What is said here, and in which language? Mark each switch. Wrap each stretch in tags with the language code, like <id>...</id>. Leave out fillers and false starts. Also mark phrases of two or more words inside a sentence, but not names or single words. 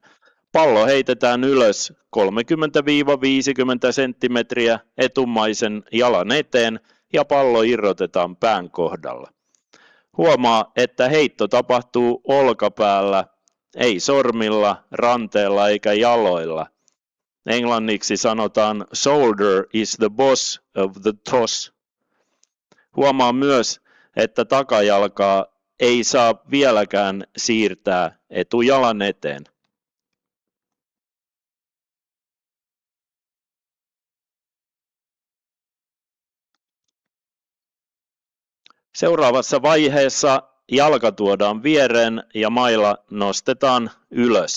<fi>Pallo heitetään ylös 30-50 senttimetriä etumaisen jalan eteen ja pallo irrotetaan pään kohdalla. Huomaa, että heitto tapahtuu olkapäällä, ei sormilla, ranteella eikä jaloilla. Englanniksi sanotaan</fi> <en>shoulder is the boss of the toss.</en> <fi>Huomaa myös, että takajalkaa ei saa vieläkään siirtää etujalan eteen. Seuraavassa vaiheessa jalka tuodaan viereen ja maila nostetaan ylös.</fi>